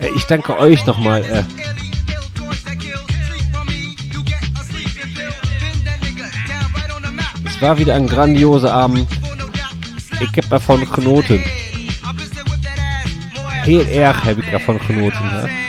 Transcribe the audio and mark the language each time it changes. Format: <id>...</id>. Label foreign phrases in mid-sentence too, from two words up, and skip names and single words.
<de>danke euch nochmal. Es war wieder ein grandioser Abend.</de> <nl>Ik heb ervan genoten. Heel erg heb ik ervan genoten. Ja.</nl>